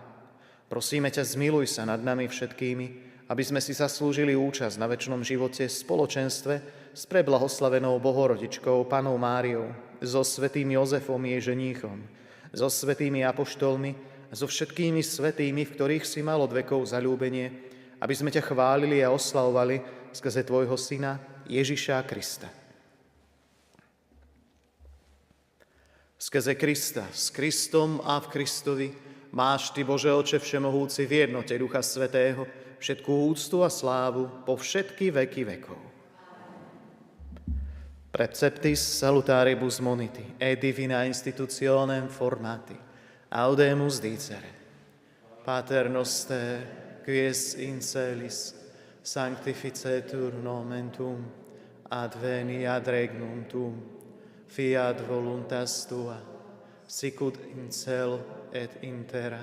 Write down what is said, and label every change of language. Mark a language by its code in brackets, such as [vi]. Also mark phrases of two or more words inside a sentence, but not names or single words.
[sk] Prosíme ťa, zmiluj sa nad nami všetkými, aby sme si zaslúžili účasť na večnom živote v spoločenstve s preblahoslavenou Bohorodičkou, Pannou Máriou, so svätým Jozefom jej ženíchom, so svätými apoštolmi a so všetkými svätými, v ktorých si mal od vekov zaľúbenie, aby sme ťa chválili a oslavovali skrze Tvojho Syna Ježiša Krista. Skrze Krista, s Kristom a v Kristovi máš Ty, Bože Oče všemohúci, v jednote Ducha Svätého všetkú úctu a slávu po všetky veky vekov. [la] Preceptis salutaribus moniti et divina institutionem formati audemus dicere. Pater noster, quies in celis, sanctificetur nomen Tuum, adveniat regnum Tuum, fiat voluntas Tua, sicut in cielo et in terra.